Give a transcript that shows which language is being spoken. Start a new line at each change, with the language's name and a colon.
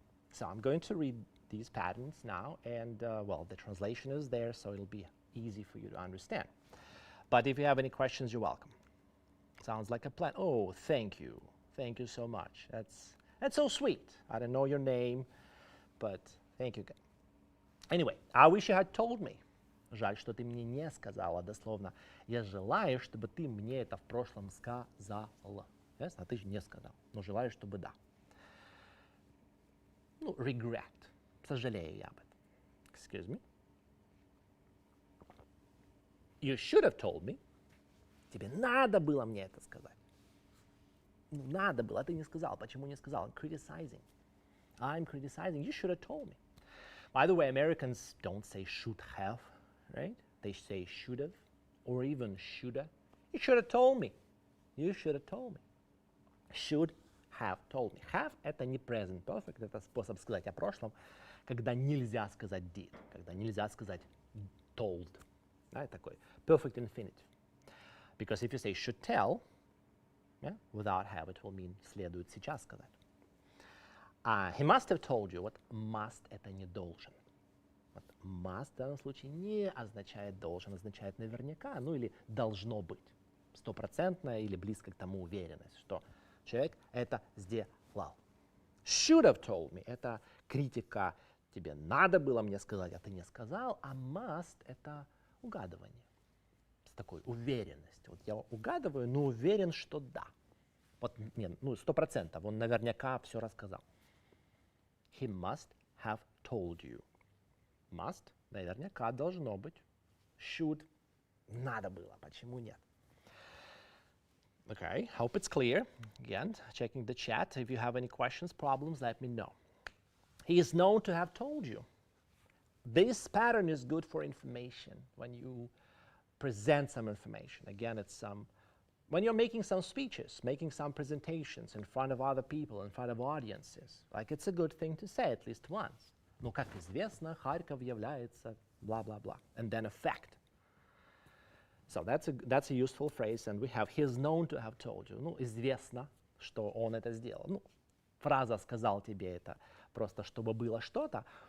English: So I'm going to read these patterns now, and well, the translation is there, so it'll be easy for you to understand. But if you have any questions, you're welcome. Sounds like a plan. Oh, thank you. Thank you so much. That's so sweet. I don't know your name, but thank you. Anyway, I wish you had told me.
Russian: Жаль, что ты мне не сказала, дословно. Я желаю, чтобы ты мне это в прошлом сказала. Ясно? А ты же не сказал. Но желаю, чтобы да. Ну, regret. Сожалею я об этом.
English: Excuse me. You should have told me.
Russian: Тебе надо было мне это сказать. Ну, надо было, а ты не сказал. Почему не сказал?
English: I'm criticizing. I'm criticizing. You should have told me. By the way, Americans don't say should have, right? They say should have, or even shoulda. You should have told me. You should have told me. Should have told me.
Russian: Have – это не present perfect, это способ сказать о прошлом, когда нельзя сказать did, когда нельзя сказать told. Да, такой
English: perfect infinitive. Because if you say should tell, yeah, without have, it will mean
Russian: следует сейчас сказать.
English: He must have told you.
Russian: Вот must – это не должен. Вот must в данном случае не означает должен, означает наверняка, ну или должно быть. Стопроцентная или близко к тому уверенность, что человек это сделал. Should have told me – это критика. Тебе надо было мне сказать, а ты не сказал. А must – это угадывание. С такой уверенностью. Вот я угадываю, но уверен, что да. Вот, нет, ну 100%. Он наверняка все рассказал.
English: He must have told you.
Russian: Must – наверняка должно быть. Should – надо было. Почему нет?
English: Okay, hope it's clear. Again, checking the chat. If you have any questions, problems, let me know. He is known to have told you. This pattern is good for information when you present some information. Again, it's when you're making some speeches, making some presentations in front of other people, in front of audiences. Like, it's a good thing to say at least once.
Russian: Ну, как известно, Харьков является blah, blah, blah.
English: And then a fact. So that's a useful phrase, and we have he is known to have told you.
Russian: Ну, известно, что он это сделал. Ну, фраза «сказал тебе» это просто чтобы было что-то.